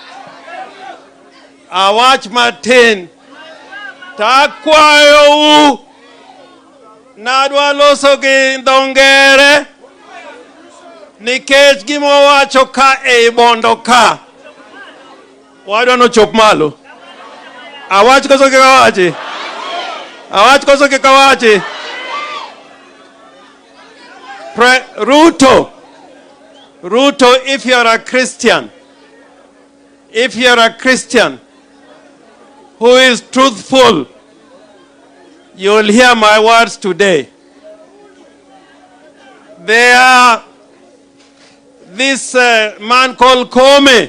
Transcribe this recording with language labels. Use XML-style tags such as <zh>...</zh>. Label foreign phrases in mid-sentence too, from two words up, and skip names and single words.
<luo>Awach matin takwayo nadwa loso gi ndongere nikech gima wacho ka e bondo ka wadwa no chop malo. Awach koso ke kawachi. Awach koso ke kawachi. Ruto,</luo> <en>if you're a Christian, who is truthful, you will hear my words today. They are this man called Kome.</en>